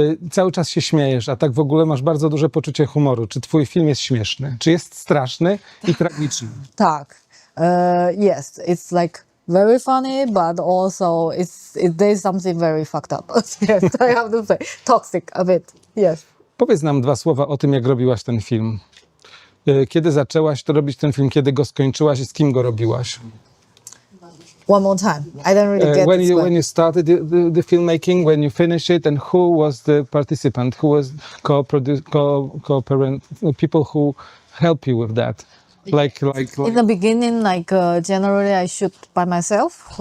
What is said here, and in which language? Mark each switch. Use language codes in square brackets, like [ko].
[pl] Cały czas się śmiejesz, a tak w ogóle masz bardzo duże poczucie humoru. Czy twój film jest śmieszny? Czy jest straszny i tragiczny? Tak. [en] Yes, it's like very funny, but also there's something very fucked up. Yes, I have to say, toxic a bit. Yes. [pl] Powiedz nam dwa słowa o tym, jak robiłaś ten film. Kiedy zaczęłaś to robić ten film, kiedy go skończyłaś i z kim go robiłaś? [en] One more time. I don't really get this When you started the filmmaking, when you finished it, and who was the participant? Who was co-parent, people who help you with that? Like In the beginning, generally I shoot by myself.